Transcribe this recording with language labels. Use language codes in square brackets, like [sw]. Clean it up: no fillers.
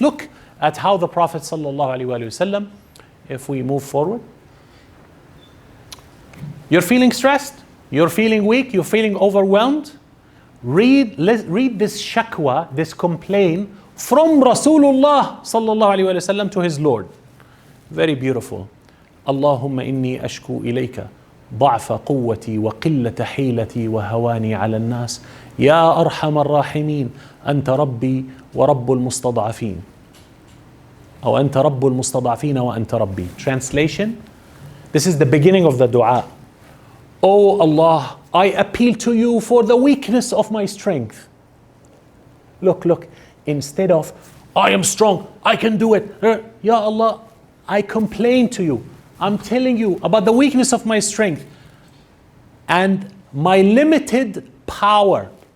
[en] Look at how the Prophet ﷺ, if we move forward. You're feeling stressed. You're feeling weak. You're feeling overwhelmed. Read this shakwa, this complaint from Rasulullah ﷺ to his Lord. Very beautiful. [ar] Allahumma inni ashku ilayka ضعف قوتي وقلة حيلتي وهواني على الناس يا أرحم الراحمين أنت ربي ورب المستضعفين أو أنت رب المستضعفين وأنت ربي. [en] Translation: this is the beginning of the dua. Oh Allah, I appeal to you for the weakness of my strength. Look, instead of I am strong, I can do it. Ya Allah, I complain to you. I'm telling you about the weakness of my strength and my limited power.